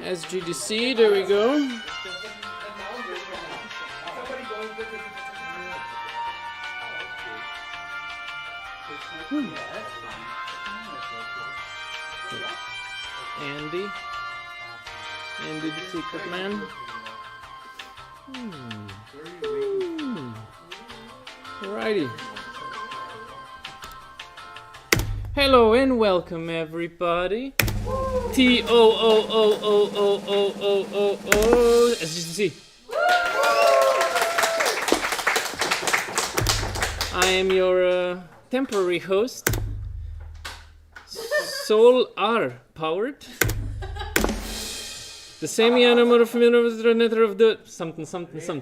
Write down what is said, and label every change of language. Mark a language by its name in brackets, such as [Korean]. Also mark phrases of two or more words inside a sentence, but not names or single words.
[English] SGDC, there we go. Andy the secret man. Alrighty. Hello and welcome everybody. T-O-O-O-O-O-O-O-O, as you can see. I am your temporary host. Soul R powered. The semi-anamorph of the something.